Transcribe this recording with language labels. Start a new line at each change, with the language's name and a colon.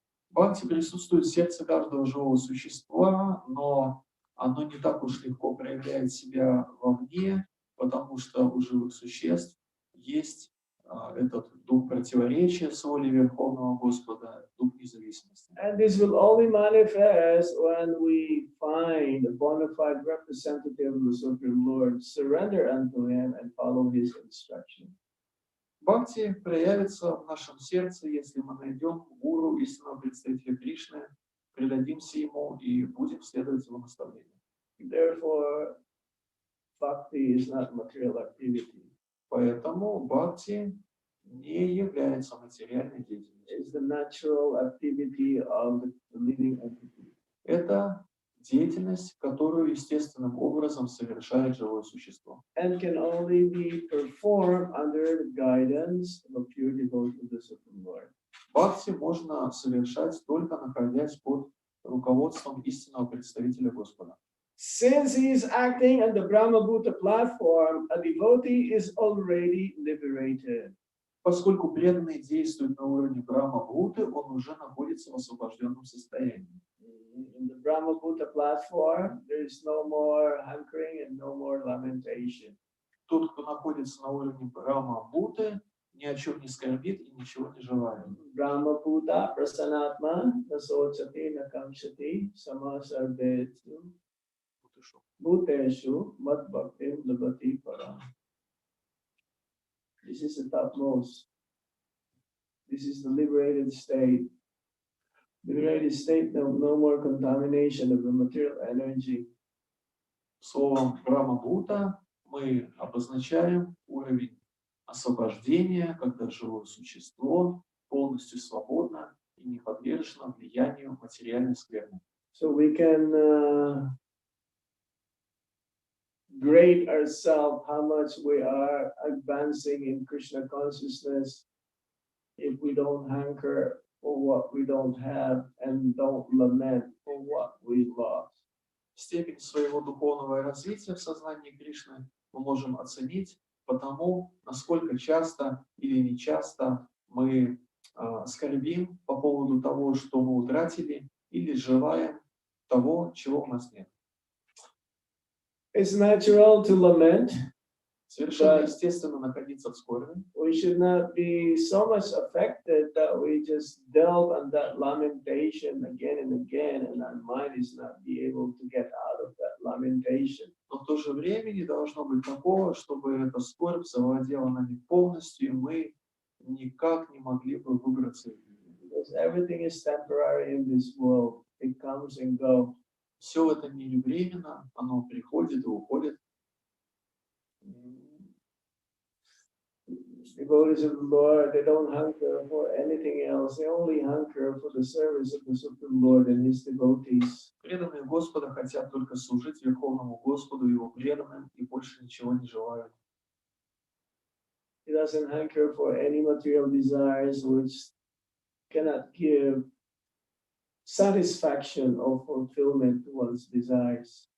Russian: Бхакти присутствует в сердце каждого живого существа, но оно не так уж легко проявляет себя вовне, потому что у живых существ есть этот дух противоречия с волей Верховного Господа, дух независимости.
English: And this will only manifest when we find a bona fide representative of the Supreme Lord, surrender unto Him and follow His instruction.
Russian: Бхакти проявится в нашем сердце, если мы найдем гуру, истинного представителя Кришны, предадимся ему и будем следовать его наставлениям.
English: Therefore, bhakti is not material activity.
Russian: Поэтому бхакти не является материальной деятельностью.
English: It's the natural activity of the living entity.
Russian: Это деятельность, которую естественным образом совершает живое существо.
English: And can only be performed under the guidance of a pure devotee of the Supreme Lord.
Russian: Бхакти можно совершать только находясь под руководством истинного представителя Господа.
English: Since he is acting on the Brahma Bhuta platform, a devotee is already liberated.
Russian: Поскольку преданный действует на уровне Брахма-Бхуты, он уже находится в освобожденном состоянии.
English: In the Brahma Bhuta platform, there is no more hankering and no more lamentation.
Russian: Тот, кто находится на уровне Брахма-Бхуты, ни о чем не скорбит и ничего не желает.
Sanskrit: Brahma Bhuta prasanatma nasochati nakamshati samasarbetu
Russian: пришел.
Sanskrit: Bhuteshu mat bhaktim labati param.
English: This is the topmost. This is the liberated state. Liberated state, no more contamination of the material energy.
Russian: Словом Брахма-Бхута мы обозначаем уровень освобождения, когда живое существо полностью свободно и не подвержено влиянию материальной скверны.
English: So we can grade ourselves how much we are advancing in Krishna consciousness if we don't hanker for what we don't have and don't lament for what we lost.
Russian: Степень своего духовного развития в сознании Кришны мы можем оценить по тому, насколько часто или нечасто мы скорбим по поводу того, что мы утратили, или желаем того, чего у нас нет.
English: It's natural to lament.
Russian: Совершенно естественно находиться в скорби.
English: We should not be so much affected that we just delve on that lamentation again and again, and our mind is not be able to get out of that lamentation.
Russian: Но в то же время не должно быть такого, чтобы эта скорбь завладела нами полностью, и мы никак не могли бы выбраться из нее.
English: Because everything is temporary in this world. It comes and goes.
Russian: Все в этом мире временно, оно приходит и уходит.
English: Devotees of the Lord, they don't hanker for anything else. They only hanker for the service of the Supreme Lord and His devotees.
Russian: Преданные Господа хотят только служить Верховному Господу и Его преданным, и больше ничего не желают.
English: He doesn't hanker for any material desires which cannot give satisfaction or fulfillment to one's desires.